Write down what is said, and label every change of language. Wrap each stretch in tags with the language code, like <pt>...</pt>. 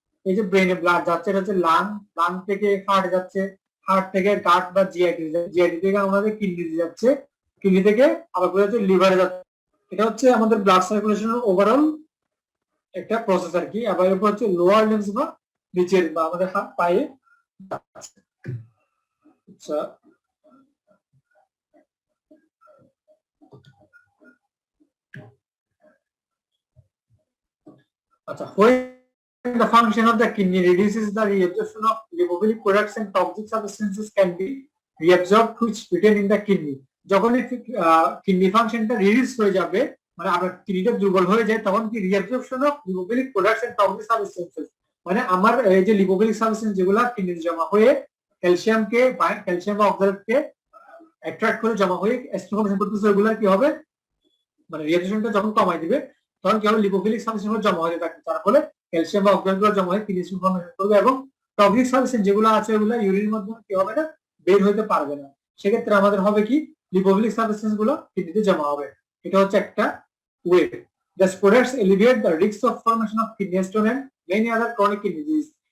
<bn>এই যে ব্রেনে ব্লাড যাচ্ছে, এটা হচ্ছে লাং, লাং থেকে হার্ট যাচ্ছে, হার্ট থেকে গাট বা জিআইটি, জিআইটি থেকে আমাদের কিডনি যাচ্ছে, কিডনি থেকে আবার হচ্ছে লিভারে যাচ্ছে। এটা হচ্ছে আমাদের ব্লাড সার্কুলেশনের ওভারঅল একটা প্রসেস আর কি। আবার এরপর হচ্ছে লোয়ার লিম্স বা নিচের বা আমাদের হাত পায়ে।</bn> <en>আচ্ছা, আচ্ছা, when the function of the kidney reduces, the reabsorption of lipophilic products and toxic substances can be reabsorbed which retain in the kidney.</en> <bn>যখন কিডনি ফাংশনটা রিডিউস হয়ে যাবে, মানে আপনার কিডনিটা দুর্বল হয়ে যায়, তখন কি reabsorption of lipophilic products and toxic substances, মানে আমার এই যে লিপোফিলিক সাবস্টেন্স যেগুলো কিডনিতে জমা হয়ে ক্যালসিয়ামকে ক্যালসিয়াম বা অক্সালেটকে অ্যাট্রাক্ট করে জমা হয়ে অ্যাস্ট্রোন ফর্মেশন করতেছে, ওগুলা কি হবে, মানে রিঅ্যাবজর্পশনটা যখন কমাই দিবে তখন কি হবে, লিপোফিলিক সাবস্টেন্স জমা হতে থাকে, যার ফলে ক্যালসিয়াম বা অক্সালেট গুলো জমা হয়ে কিডনি ফর্মেশন করবে এবং টক্সিক সাবস্টেন্স যেগুলো আছে ওগুলো ইউরিনের মাধ্যমে কি হবে না, বের হতে পারবে না। সেক্ষেত্রে আমাদের হবে কি, লিপোফিলিক সাবস্টেন্স গুলো কিডনিতে জমা হবে। এটা হচ্ছে একটা way.</bn> <en>These products alleviate the risk of formation of kidney stone and many other chronic kidney disease.</en>